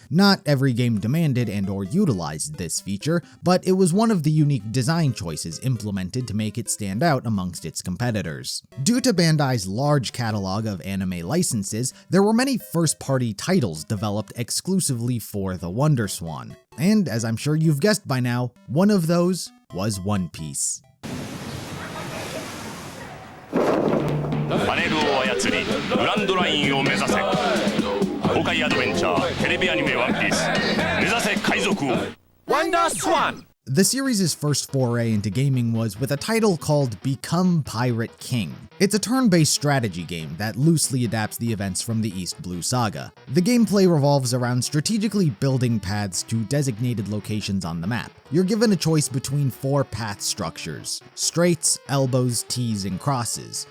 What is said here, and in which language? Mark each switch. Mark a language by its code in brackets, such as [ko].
[en] Not every game demanded and/or utilized this feature, but it was one of the unique design choices implemented to make it stand out amongst its competitors. Due to Bandai's large catalog of anime licenses, there were many first-party titles developed exclusively for the Wonder Swan. And as I'm sure you've guessed by now, one of those was One Piece. [ja] パネルを操りグランドラインを目指せ公開アドベンチャーテレビアニメワンピース目指せ海賊王 Wonder Swan. [en] The series' first foray into gaming was with a title called Become Pirate King. It's a turn-based strategy game that loosely adapts the events from the East Blue Saga. The gameplay revolves around strategically building paths to designated locations on the map. You're given a choice between 4 path structures: straights, elbows, T's, and crosses.